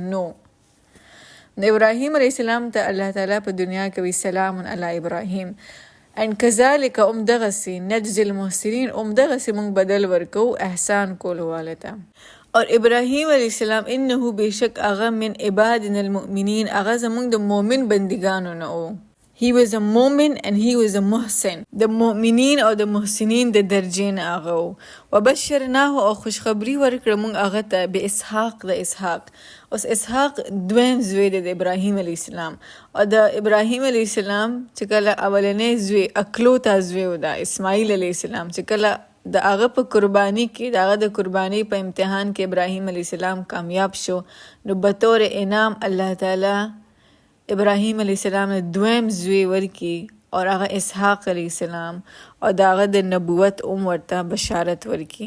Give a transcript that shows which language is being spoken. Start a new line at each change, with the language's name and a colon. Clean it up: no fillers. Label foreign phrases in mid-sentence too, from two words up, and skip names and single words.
Pashto: نو د ابراهیم علیه السلام ته الله تعالی په دنیا کې وي
Arabic: سلام علی ابراهیم. ان کذالک
Pashto: دغسې
Arabic: نجزي المحسنین،
Pashto: دغسې موږ بدل ورکو احسان کولو والا ته. اور ابراهیم علیه السلام انه بیشک هغه
Arabic: من عبادنا المؤمنین،
Pashto: هغه زموږ د مؤمن بندګانو نه و.
English: He was a مؤمن and he was a محسن،
Pashto: د مؤمنین او د محسنین د درجې نه هغه و. وبشرناه، او خوشخبری ورکړه موږ هغه ته به اسحاق، د اسحاق. اوس اسحاق دویم زوی دی د ابراهیم علیه السلام، او د ابراهیم علیه السلام چې کله اولنی زوی اکلوتا زوی و د اسماعیل علیه السلام، چې کله د هغه په قربانی کې، د هغه د قربانی په امتحان کې ابراهیم علیه السلام کامیاب شو، نو بطور انعام الله تعالی ابراهیم علیه السلام نے دویم زوی ورکی، اور هغه اسحاق علیه السلام، او د هغه د نبوت ورته بشارت ورکی.